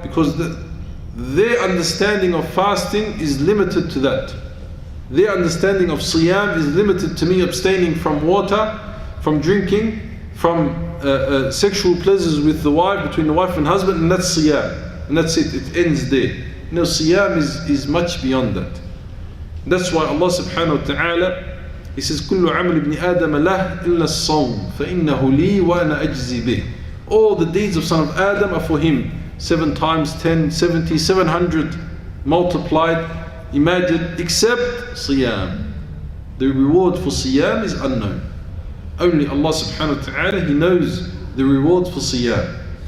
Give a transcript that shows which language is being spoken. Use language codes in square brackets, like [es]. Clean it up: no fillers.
[en] Because their understanding of fasting is limited to that. Their understanding of siyam is limited to me abstaining from water, from drinking, from sexual pleasures with the wife, between the wife and husband, and that's siyam. And that's it, it ends there. No, siyam is much beyond that. [ar] That's why Allah subhanahu wa ta'ala, He says, كُلُّ عَمْلِ ابْنِ آدَمَ لَهْ إِلَّا الصَّوْمِ فَإِنَّهُ لِي وَأَنَا أَجْزِي بِهِ. [en] All the deeds of son of Adam are for him. 7 times 10, 70, 700 multiplied. Imagine, except Siyam. The reward for Siyam is unknown. Only Allah subhanahu wa ta'ala, He knows the reward for Siyam.